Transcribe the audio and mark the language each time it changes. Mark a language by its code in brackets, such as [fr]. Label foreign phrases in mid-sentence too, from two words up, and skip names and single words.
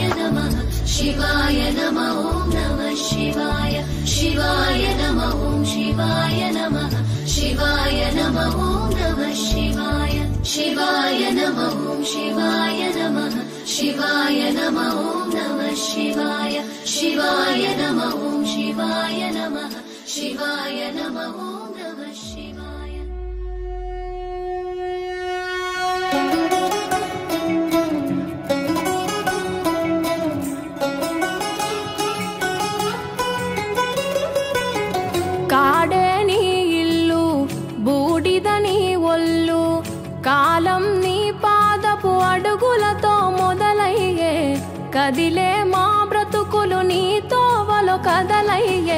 [sa] नमः शिवाय नमः ॐ नमः शिवाय शिवाय नमः ॐ शिवाय नमः शिवाय नमः ॐ नमः शिवाय शिवाय नमः ॐ शिवाय नमः शिवाय नमः ॐ नमः शिवाय शिवाय नमः ॐ शिवाय नमः शिवाय नमः ॐ नमः शिवाय [te] కాడే నీ ఇల్లు బూడిద నీ ఒళ్ళు కాలం నీ పాదపు అడుగులతో మొదలయ్యే కదిలే మా బ్రతుకులు నీ తోవలో కదలయ్యే